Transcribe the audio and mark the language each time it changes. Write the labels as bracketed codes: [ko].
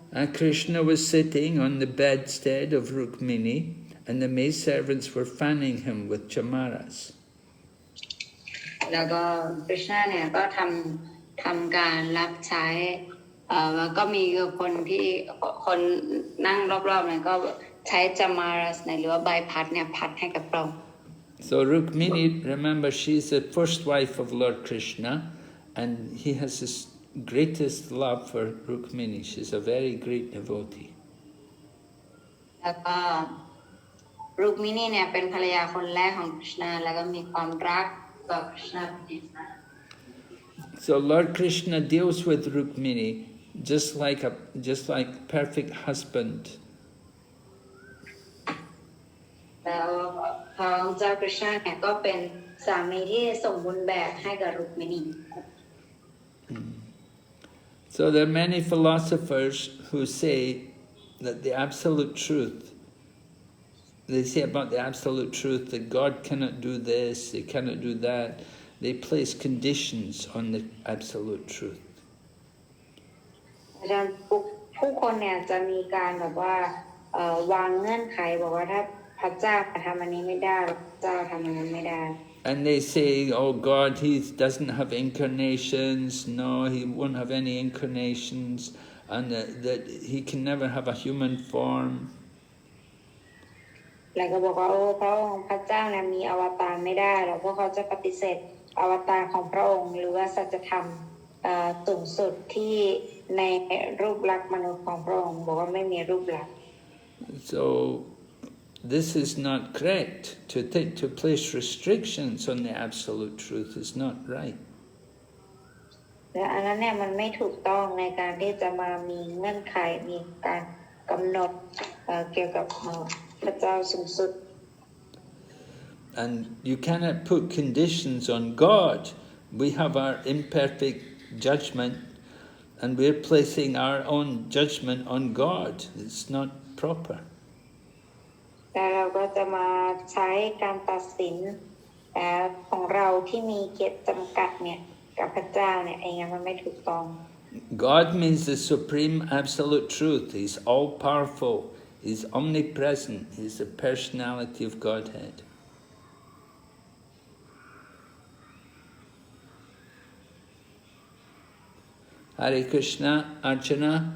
[en] And Krishna was sitting on the bedstead of Rukmini, and the maidservants were fanning him with chamaras. [th] แล้วก็คริชนาเนี่ยก็ทำการรับใช้แล้วก็มีคนนั่งรอบๆเนี่ยก็ใช้จามารัสหรือว่าใบพัดเนี่ยพัดให้กับพระองค์ [en] So Rukmini, remember, she's the first wife of Lord Krishna, and he has his greatest love for Rukmini. She's a very great devotee. [th] แล้วก็รุกมินีเนี่ยเป็นภรรยาคนแรกของคริชนาแล้วก็มีความรักต่อคริชนาเป็นมาก [en] So Lord Krishna deals with Rukmini just like perfect husband. [th] แล้วพระเจ้าคริชนาเนี่ยก็เป็นสามีที่สมบูรณ์แบบให้กับรุกมินี [en] So there are many philosophers who say that the absolute truth, they say about the absolute truth that God cannot do this, He cannot do that. They place conditions on the absolute truth. [th] อาจารย์ผู้คนเนี่ยจะมีการแบบว่าวางเงื่อนไขบอกว่าถ้าพระเจ้าทำอันนี้ไม่ได้พระเจ้าทำอันนั้นไม่ได้ [en] And they say, oh God, He doesn't have incarnations. No, He won't have any incarnations. And that He can never have a human form. [th] แล้วก็บอกว่าโอ้พระองค์พระเจ้าเนี่ยมีอวตารไม่ได้หรอกเพราะเขาจะปฏิเสธอวตารของพระองค์หรือว่าสัจธรรมสูงสุดที่ในรูปลักษณ์มนุษย์ของพระองค์บอกว่าไม่มีรูปลักษณ์ [en] So this is not correct. To place restrictions on the absolute truth is not right. [th] และอันนั้นเนี่ยมันไม่ถูกต้องในการที่จะมามีเงื่อนไขมีการ กำหนดเกี่ยวกับพระเจ้าสูงสุด [en] And you cannot put conditions on God. We have our imperfect judgment, and we're placing our own judgment on God. It's not proper. [th] แต่เราก็จะมาใช้การตัดสินของเราที่มีเกียรติจำกัดเนี่ยกับพระเจ้าเนี่ยเองมันไม่ถูกต้อง [en] God means the supreme absolute truth. He's all-powerful. He's omnipresent. He's the personality of Godhead. Hare Krishna, Archana.